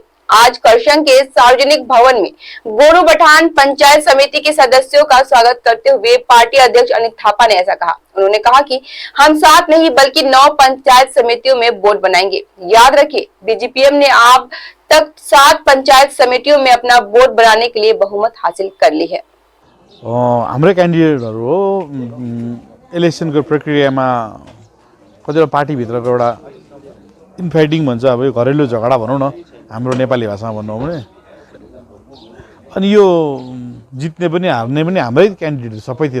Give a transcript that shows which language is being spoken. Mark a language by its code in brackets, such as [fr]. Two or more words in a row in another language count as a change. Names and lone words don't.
[hi] आज करशन के सार्वजनिक भवन में गोरू बठान पंचायत समिति के सदस्यों का स्वागत करते हुए पार्टी अध्यक्ष अनिल थापा ने ऐसा कहा। उन्होंने कहा कि हम 7 नहीं बल्कि 9 पंचायत समितियों में बोर्ड बनाएंगे। याद रखिए, बीजेपीएम ने अब तक 7 पंचायत समितियों में अपना बोर्ड बनाने के लिए बहुमत हासिल कर ली है। [ne] हाम्रै क्यान्डिडेटहरु हो इलेक्सनको प्रक्रियामा कतिवटा पार्टीभित्रको एउटा इनफाइटिङ भन्छ, अब यो घरेलु झगडा भनौँ न, हाम्रो नेपाली भाषामा भन्नु हो भने, अनि यो जित्ने पनि हार्ने पनि हाम्रै क्यान्डिडेट सबैतिर।